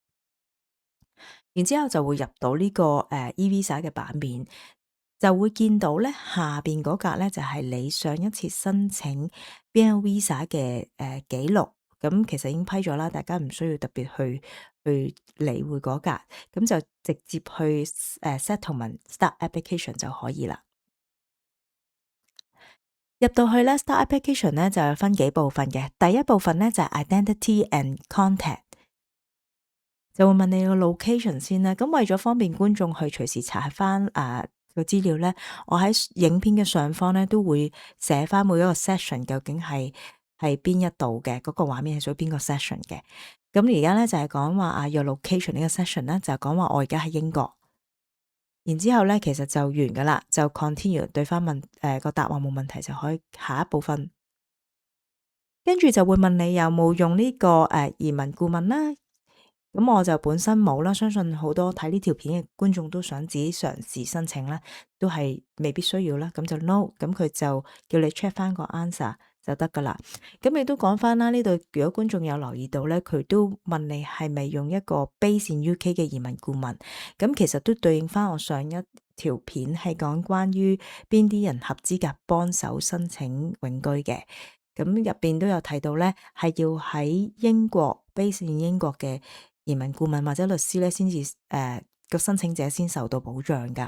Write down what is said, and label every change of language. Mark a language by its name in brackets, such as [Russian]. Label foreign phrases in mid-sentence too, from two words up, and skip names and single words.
[Cantonese] 然之後就會入到呢個eVisa 嘅版面，就會見到咧下邊嗰格咧就係你上一次申請 BNO Visa 嘅記錄，咁其實已經批咗啦，大家唔需要特別去理會嗰格，咁就直接去 [English] settlement start application [Cantonese] 就可以啦。入到去咧 [English] start application [Cantonese] 咧就有分幾部分嘅，第一部分咧就係 [English] identity and contact。 [Cantonese] 就會問你個 location 先啦，咁為咗方便觀眾去隨時查翻個資料咧，我喺影片嘅上方咧都會寫翻每一個 session 究竟係邊一度嘅，嗰個畫面係屬於邊個 session 嘅。咁而家咧就係講話 [English] your location [Cantonese] 呢個 session 咧，就係講話我而家喺英國。然之後咧其實就完噶啦，就 continue 對翻問個答案冇問題就可以下一部分。跟住就會問你有冇用呢個移民顧問啦。咁我就本身冇啦，相信好多睇呢條片嘅觀眾都想自己嘗試申請啦，都係未必需要啦，咁就 no，咁佢就叫你 check 翻個 answer 就得噶啦。咁亦都講翻啦，呢度如果觀眾有留意到咧，佢都問你係咪用一個 [English] base in UK [Cantonese] 嘅移民顧問，咁其實都對應翻我上一條片係講關於邊啲人合資格幫手申請永居嘅。咁入邊都有提到咧，係要喺英國 [English] base in [Cantonese] 英國嘅移民顧問或者律師咧，先至個申請者先受到保障噶。